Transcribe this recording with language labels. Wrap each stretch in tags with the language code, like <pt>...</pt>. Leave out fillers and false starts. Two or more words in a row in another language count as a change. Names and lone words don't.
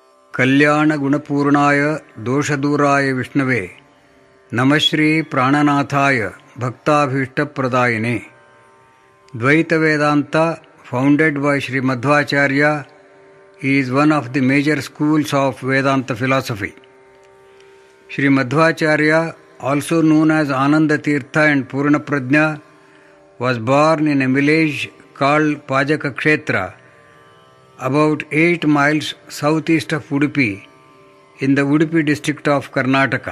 <sa>ಕಲ್ಯಾಣ ಗುಣಪೂರ್ಣಾಯ ದೋಷದೂರಾಯ ವಿಷ್ಣವೇ ನಮಶ್ರೀ ಪ್ರಾಣನಾಥಾಯ ಭಕ್ತಾಭೀಷ್ಟಪ್ರದಾಯಿನೇ.</sa> <en>Dvaita Vedanta, founded by Sri Madhvacharya, is one of the major schools of Vedanta philosophy. Sri Madhvacharya, also known as Ananda Tirtha and Purna Prajna, was born in a village called Pajaka Kshetra, about 8 miles southeast of Udupi, in the Udupi district of Karnataka.</en>